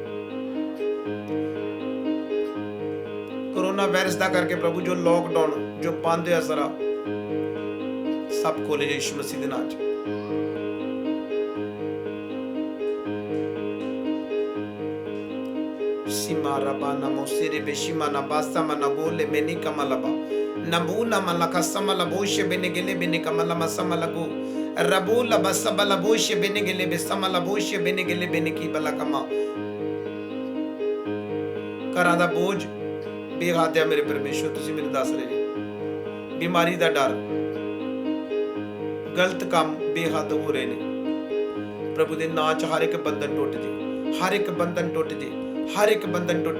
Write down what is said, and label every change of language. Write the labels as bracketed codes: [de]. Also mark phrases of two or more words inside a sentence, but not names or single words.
[pa] ਕੋਰੋਨਾ ਵਾਇਰਸ ਦਾ ਕਰਕੇ ਪ੍ਰਭੂ ਜੋ ਲੋਕਡਾਊਨ ਜੋ ਬੰਦ ਹੋਇਆ ਸਾਰਾ ਸਭ ਖੋਲੇ ਯਿਸੂ ਮਸੀਹ ਦੇ ਨਾਮ 'ਚ। Sima raba na mosere beshima na basta mana gole meni kamalaba nabuna malaka samala boshe benegele bene kamala masama lagu rabula basabala boshe benegele besamala boshe benegele bene ki balakama। ਘਰਾਂ ਦਾ ਬੋਝ ਬੇਹੱਦ ਹੈ ਮੇਰੇ ਪਰਮੇਸ਼ਵਰ, ਤੁਸੀਂ ਮੈਨੂੰ ਦੱਸ ਰਹੇ ਜੀ। ਬਿਮਾਰੀ ਦਾ ਡਰ, ਗਲਤ ਕੰਮ ਬੇਹੱਦ ਹੋ ਰਹੇ ਨੇ। ਪ੍ਰਭੂ ਦੇ ਨਾਂ 'ਚ ਹਰ ਇੱਕ ਬੰਧਨ ਟੁੱਟ ਜੇ, ਹਰ ਇੱਕ ਬੰਧਨ ਟੁੱਟ ਜੇ, ਹਰ ਇੱਕ ਬੰਧਨ ਟੁੱਟੇ।